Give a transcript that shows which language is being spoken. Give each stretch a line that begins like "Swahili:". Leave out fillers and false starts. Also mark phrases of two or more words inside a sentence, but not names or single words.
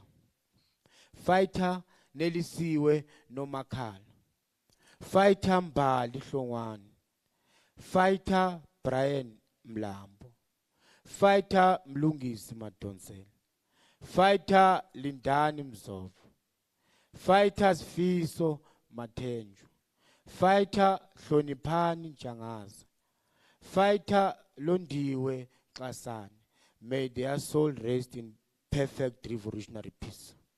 English: Fighter Nelisiwe Nomakala, Fighter Mbali Hlongwane, Fighter Brian Mlambo, Fighter Mlungisi Madonsela, Fighter Lindani Mzovo, Fighters Fiso Matenju, Fighter Hlonipani Jangaza, Fighter Londiwe Klasani. May their soul rest in perfect revolutionary peace.